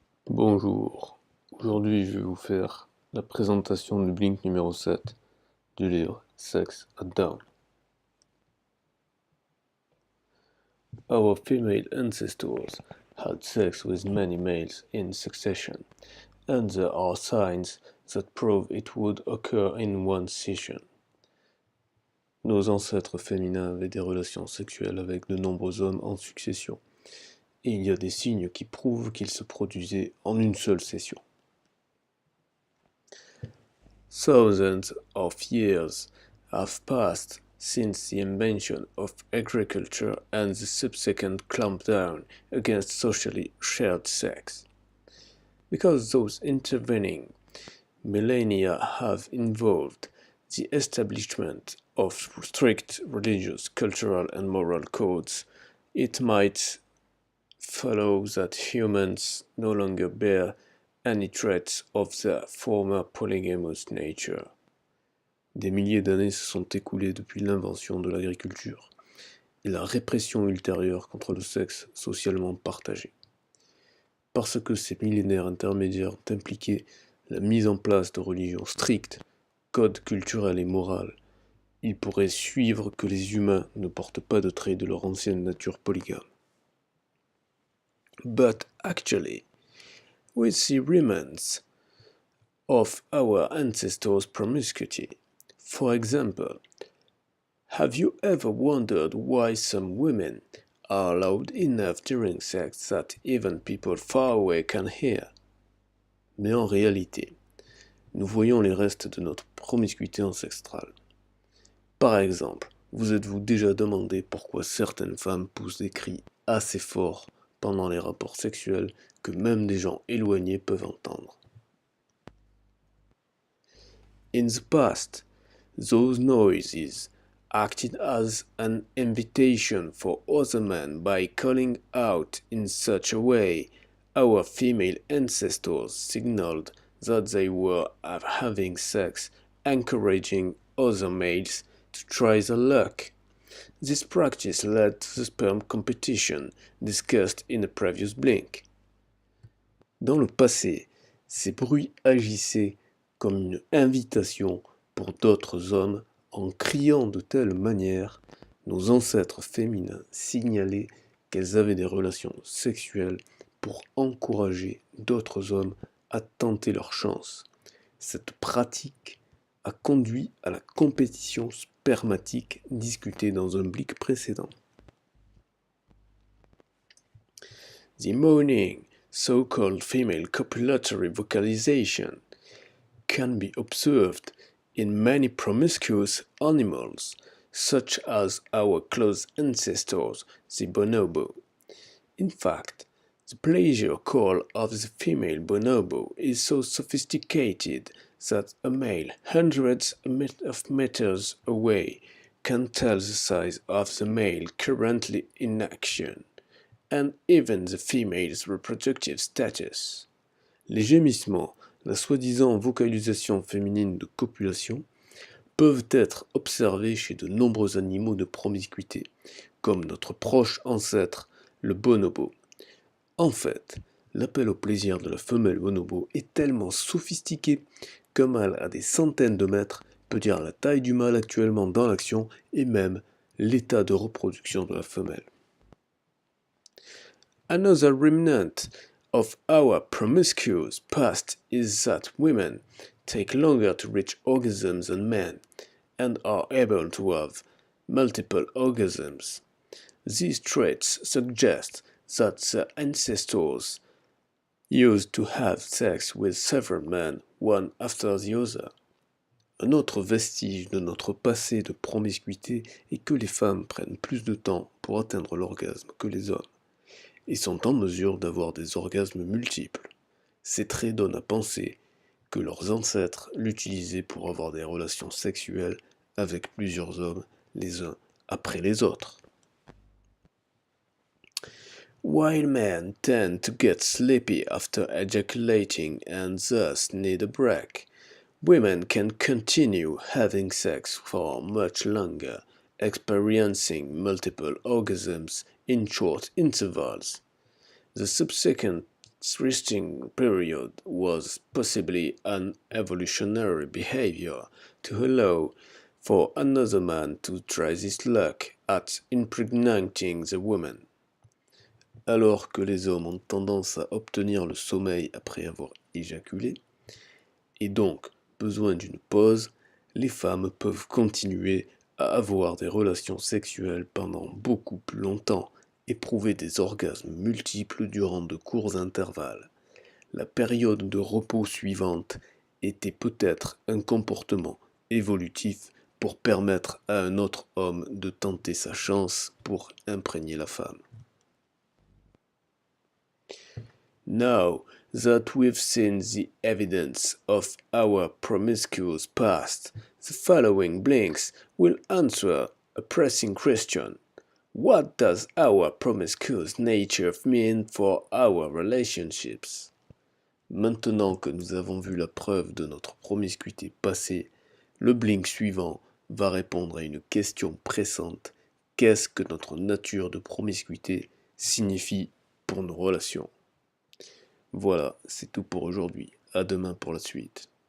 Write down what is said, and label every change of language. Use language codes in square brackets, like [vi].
[fr] Bonjour, aujourd'hui je vais vous faire la présentation du Blink numéro 7 du livre Sex at Dawn. [en] Our female ancestors had sex with many males in succession, and there are signs that prove it would occur in one session. [fr] Nos ancêtres féminins avaient des relations sexuelles avec de nombreux hommes en succession, et il y a des signes qui prouvent qu'ils se produisaient en une seule session. [en] Thousands of years have passed since the invention of agriculture and the subsequent clampdown against socially shared sex. Because those intervening millennia have involved the establishment of strict religious, cultural, and moral codes, it might follow that humans no longer bear any traits of their former polygamous nature. [fr] Des milliers d'années se sont écoulées depuis l'invention de l'agriculture et la répression ultérieure contre le sexe socialement partagé. Parce que ces millénaires intermédiaires ont impliqué la mise en place de religions strictes, codes culturels et moraux, il pourrait suivre que les humains ne portent pas de traits de leur ancienne nature polygame. [en] But actually, we see remnants of our ancestors' promiscuity. For example, have you ever wondered why some women are loud enough during sex that even people far away can hear? [fr] Mais en réalité, nous voyons les restes de notre promiscuité ancestrale. Par exemple, vous êtes-vous déjà demandé pourquoi certaines femmes poussent des cris assez forts pendant les rapports sexuels que même des gens éloignés peuvent entendre? [en] In the past, those noises acted as an invitation for other men by calling out in such a way. Our female ancestors signaled that they were having sex, encouraging other males to try their luck. This practice led to the sperm competition discussed in a previous Blink. [fr] Dans le passé, ces bruits agissaient comme une invitation pour d'autres hommes en criant de telle manière, nos ancêtres féminins signalaient qu'elles avaient des relations sexuelles pour encourager d'autres hommes à tenter leur chance. Cette pratique a conduit à la compétition spermatique discutée dans un Blink précédent. [en] The moaning, so-called female copulatory vocalization, can be observed in many promiscuous animals, such as our close ancestors, the bonobo. In fact, the pleasure call of the female bonobo is so sophisticated that a male hundreds of meters away can tell the size of the male currently in action, and even the female's reproductive status. [fr] Les gémissements, la soi-disant vocalisation féminine de copulation, peuvent être observés chez de nombreux animaux de promiscuité, comme notre proche ancêtre, le bonobo. En fait, l'appel au plaisir de la femelle bonobo est tellement sophistiqué qu'un mâle à des centaines de mètres peut dire la taille du mâle actuellement dans l'action et même l'état de reproduction de la femelle. [en] Another remnant of our promiscuous past is that women take longer to reach orgasms than men and are able to have multiple orgasms. These traits suggest that the ancestors used to have sex with several men, one after the other. [fr] Un autre vestige de notre passé de promiscuité est que les femmes prennent plus de temps pour atteindre l'orgasme que les hommes, et sont en mesure d'avoir des orgasmes multiples. Ces traits donnent à penser que leurs ancêtres l'utilisaient pour avoir des relations sexuelles avec plusieurs hommes, les uns après les autres. [en] While men tend to get sleepy after ejaculating and thus need a break, women can continue having sex for much longer, experiencing multiple orgasms in short intervals. The subsequent resting period was possibly an evolutionary behavior to allow for another man to try his luck at impregnating the woman. [fr] Alors que les hommes ont tendance à obtenir le sommeil après avoir éjaculé, et donc besoin d'une pause, les femmes peuvent continuer à avoir des relations sexuelles pendant beaucoup plus longtemps, éprouver des orgasmes multiples durant de courts intervalles. La période de repos suivante était peut-être un comportement évolutif pour permettre à un autre homme de tenter sa chance pour imprégner la femme. [en] Now that we've seen the evidence of our promiscuous past, the following blinks will answer a pressing question. What does our promiscuous nature mean for our relationships? [fr] Maintenant que nous avons vu la preuve de notre promiscuité passée, le blink suivant va répondre à une question pressante. Qu'est-ce que notre nature de promiscuité signifie pour nos relations? Voilà, c'est tout pour aujourd'hui. À demain pour la suite.